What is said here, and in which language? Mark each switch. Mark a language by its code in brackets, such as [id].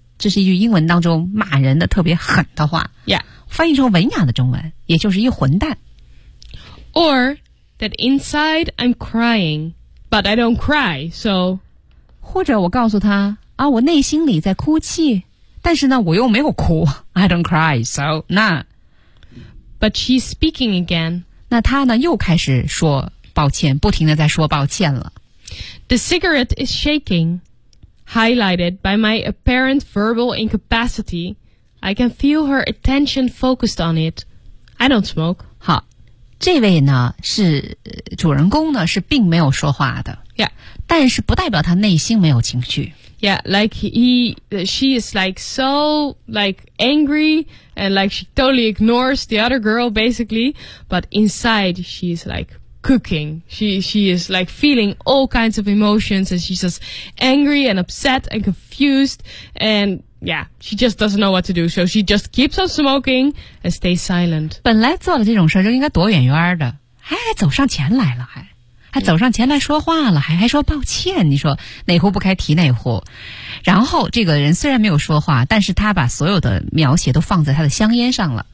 [zh] 这是一句英文当中骂人的特别狠的话。 Yeah. 翻译成文雅的中文，也就是一混蛋。 [en] Or that inside I'm crying, but I don't cry, so... [zh] 或者我告诉他，啊，我内心里在哭泣，但是呢，我又没有哭。 [en] I don't cry, so... 那 But she's speaking again. [zh] 那他呢，又开始说抱歉，不停地在说抱歉了。 [en] The cigarette is shaking, highlighted by my apparent verbal incapacity. I can feel her attention focused on it. I don't smoke. [zh] 好。这位呢是主人公呢是并没有说话的，Yeah，但是不代表他内心没有情绪 [en] ，Yeah， like she is like so like angry and like she totally ignores the other girl basically， but inside she is like cooking， she is like feeling all kinds of emotions and she's just angry and upset and confused and。 Yeah, she just doesn't know what to do, so she just keeps on smoking and stays silent. [zh] 本来做了这种事就应该躲远远的，还走上前来了，还走上前来说话了，还说抱歉，你说哪壶不开提哪壶。然后这个人虽然没有说话，但是他把所有的描写都放在他的香烟上了。